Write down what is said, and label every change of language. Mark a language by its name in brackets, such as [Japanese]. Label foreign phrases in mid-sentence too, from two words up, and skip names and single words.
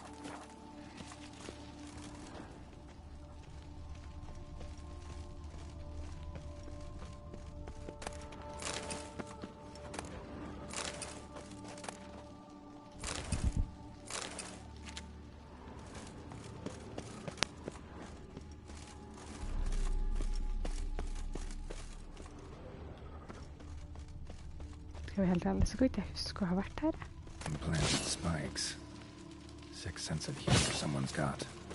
[Norwegian] Skal vi helt ærlig, så kan ikke jeg huske å ha vært her. [English] Implanted spikes. Sixth sense of humor someone's got.